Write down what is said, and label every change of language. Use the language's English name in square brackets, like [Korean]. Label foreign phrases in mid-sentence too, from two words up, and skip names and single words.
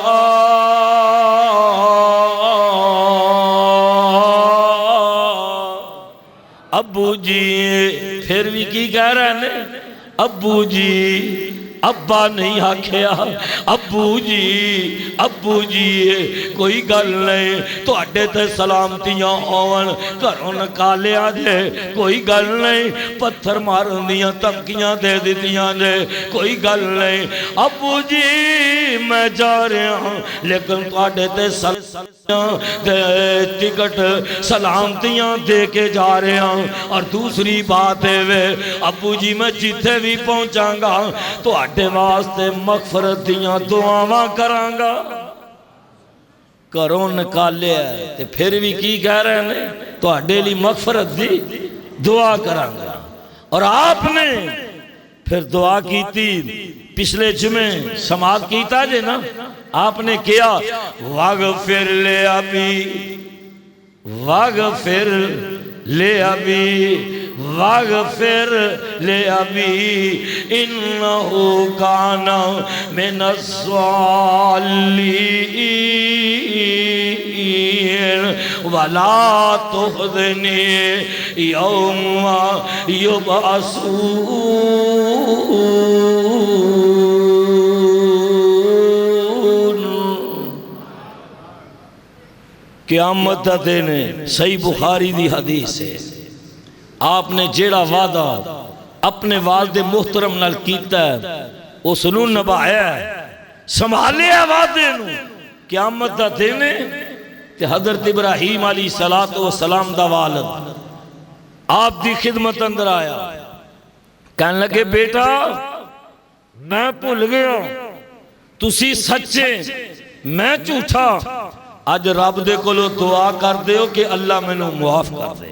[Punjabi] ابو جی پھر بھی کی کہہ رہے ہیں، ابو جی ابا نہیں آکھیا، ابو جی کوئی گل نہیں، تو اڈے تے سلامتیاں ہون گھروں نکالیا جے، کوئی گل نہیں، پتھر مارن دیاں تمکیاں دے دیتیاں جے، کوئی گل نہیں، ابو جی میں جا رہا ہوں، لیکن تو اڈے تے ٹکٹ سلامتیاں دے کے جا رہے ہیں۔ اور دوسری بات ہے ابو جی میں جتھے بھی پہنچاں گا تو اڈے واسطے مغفرت دیاں دعاواں کراں گا۔ کروں نکالے ہے تے پھر بھی کی کہہ رہے ہیں تو اڈے لی مغفرت دی دعا کراں گا۔ [Urdu] اور آپ نے پھر دعا کی تھی، [Punjabi] پچھلے جمعے سماعت کیتا جے نا، آپ نے کیا [Arabic] واغفر لے ابی، واغفر لے ابی، واغفر لے ابی انہو کان من الضالین ولا تخزنی یوم یبعثون۔ [Punjabi] قیامت دن صحیح بخاری دی حدیث ہے، آپ نے جیڑا وعدہ اپنے والد محترم نال کیتا ہے اس نو نبھایا ہے، سنبھالے ہے وعدے نو۔ قیامت دا دن تے حضرت ابراہیم علیہ السلام دا والد آپ دی خدمت اندر آیا، کہنے لگے بیٹا میں بھول گیا، تسی سچے میں جھوٹا، آج رب دے کولو دعا کر دیو کہ اللہ میں نو معاف کر دے۔